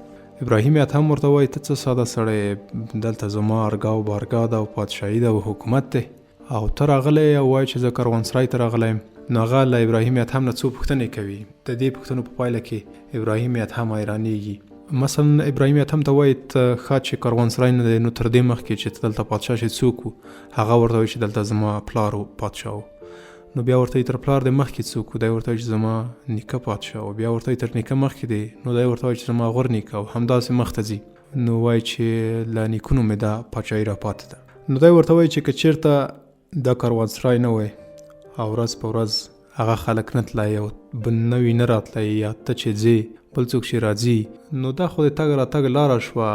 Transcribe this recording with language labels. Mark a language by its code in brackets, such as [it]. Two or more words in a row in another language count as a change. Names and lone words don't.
[ps] ابراهیم ادهم ورته وایي ته څه ساده سړی، دلته زما ارګا او بارګا ده او پادشاهي ده او حکومت دی، او ته راغلی او وایي چې زه کاروانسرای ته راغلی یم. نو هغه له ابراهیم ادهم نه څو پوښتنې کوي. د دې پوښتنو په پایله کې ابراهیم ادهم حیرانېږي. مثلا ابراهیم ادهم ته وایي ته ښه چې کاروانسرای نه دی، نو تر دې مخکې چې ته دلته پادشاه شې څوک و؟ هغه ورته وایي چې دلته زما پلار و پادشاه و. نو بیا ورته تر پلار د مخکې څوک و؟ دی ورته وایي چې زما نیکه پادشاه و. بیا ورته تر نیکه مخکې دی؟ نو دی ورته وایي چې زما غور نیکه او همداسې مخ ته ځي. نو وایي چې له نیکونو مې دا پاچاهي راپاتې ده. نو دی ورته وایي چې که چېرته دا کاروانسرای نه وای او ورځ په ورځ هغه خلک نه تلای او نوي نه راتلای، یا ته چې ځې بل څوک چې راځي، نو دا خو د تګ راتګ لاره شوه.